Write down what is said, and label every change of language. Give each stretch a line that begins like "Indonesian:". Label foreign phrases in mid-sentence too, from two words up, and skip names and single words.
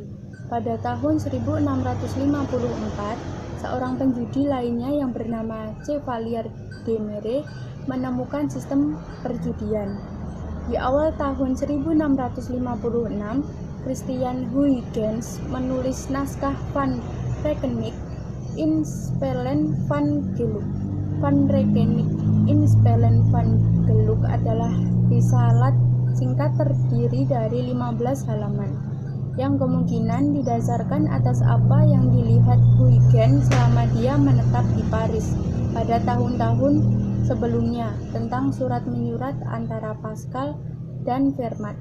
Indonesian: Pada tahun 1654, seorang penjudi lainnya yang bernama Chevalier de Mere menemukan sistem perjudian. Di awal tahun 1656, Christian Huygens menulis naskah Van Rekening in Spellen van Geluk. Van Rekening in Spellen van Geluk adalah risalah singkat terdiri dari 15 halaman, yang kemungkinan didasarkan atas apa yang dilihat Huygens selama dia menetap di Paris pada tahun-tahun sebelumnya tentang surat menyurat antara Pascal dan Fermat.